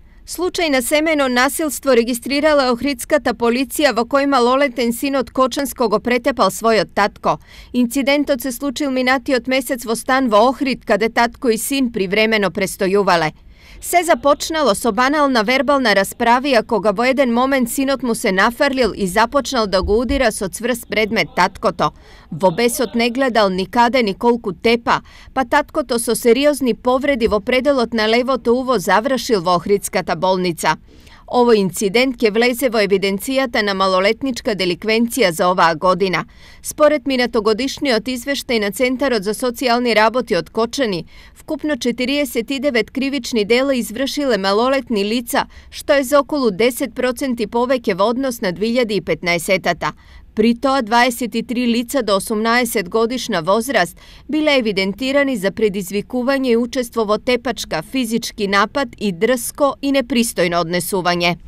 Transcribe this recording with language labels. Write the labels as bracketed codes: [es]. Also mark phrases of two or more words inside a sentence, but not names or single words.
[mk] Случај на семејно насилство регистрирала е охридската полиција, в којима малолетен син од Кочанског претепал свој татко. Инцидентот се случил минати од месец во стан во Охрид, каде татко и син привремено престојувале. Се започнало со банална вербална расправија, кога во еден момент синот му се нафрлил и започнал да го удира со цврст предмет таткото. Во бесот не гледал никаде ни колку тепа, па таткото со сериозни повреди во пределот на левото уво завршил во охридската болница. Ово инцидент ќе влезе во евиденцијата на малолетничка деликвенција за оваа година. Според минатогодишниот извештај на Центарот за социјални работи од Кочани, вкупно 49 кривични дела извршиле малолетни лица, што е за околу 10% повеќе в однос на 2015. При тоа 23 лица до 18 годишна возраст биле евидентирани за предизвикување и учество во тепачка, физички напад и дрско и непристојно однесување.